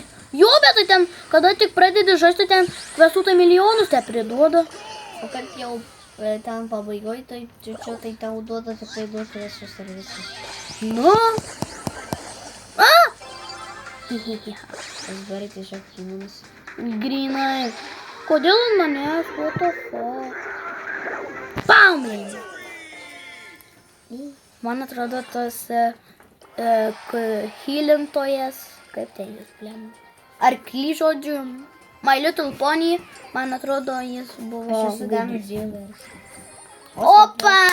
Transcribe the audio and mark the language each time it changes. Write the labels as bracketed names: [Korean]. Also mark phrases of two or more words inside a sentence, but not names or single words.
[Lithuanian] Jo, bet tai ten, kada tik pradedi žaisti, ten questų tai milijonus te priduoda. O kad jau ten pabaigoj, tai čia tai tau duoda tik tai 2 questus ir viskas. Nu. Tas gerai tiesiog kinimas. Grinai. Kodėl ant manęs? [English] What the fuck? Bam! [Lithuanian] Man atrodo, tas healintojas, kaip tai jis blėm. Arklį žodžiu. My Little Pony, man atrodo, jis buvo... Aš esu Damage Dealeris. Opa!